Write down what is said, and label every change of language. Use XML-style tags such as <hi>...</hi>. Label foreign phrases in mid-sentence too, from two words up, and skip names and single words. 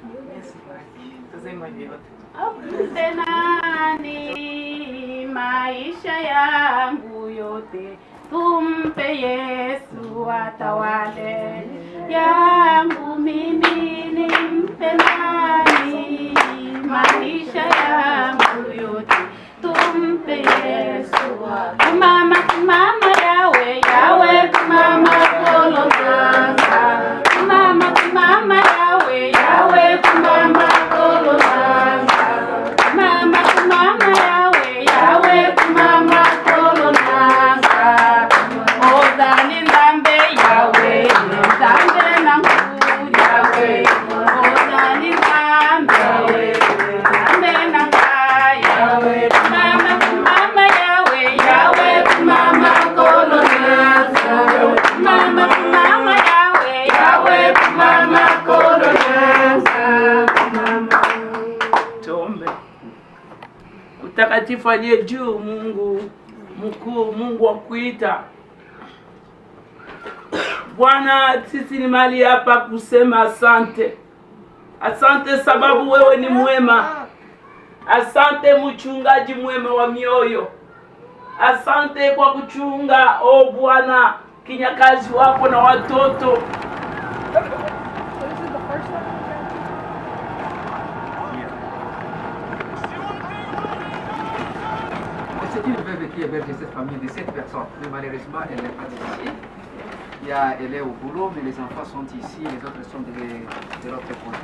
<sw>Apute nani maisha yangu yote, tumpe Yesu atawale. Yangu mimi nimpe nani maisha yangu yote, tumpe Yesu.</sw> <ln>Mama mama yawe yawe mama kolonanga, mama mama yawe yawe mama kolonanga, mama mama yawe yawe mama kolonanga. Ozani nzambe yawe nzambe nangu yawe, ozani nzambe nzambe nanga yawe, mama mama yawe yawe mama kolonanga, mama mama yawe yawe mama kolonanga.</ln> <sw>Tuombe. Utakatifu aliye juu, Mungu mkuu, Mungu wa kuita Bwana, sisi ni mali hapa kusema asante. Asante sababu wewe ni mwema. Asante mchungaji mwema wa mioyo. Asante kwa kuchunga, o Bwana, kinyakazi wako na watoto.</sw> <fr>C'est une veuve qui héberge cette famille de 7 personnes, mais malheureusement elle n'est pas ici. Elle est au boulot, mais les enfants sont ici, les autres sont de l'autre côté.</fr>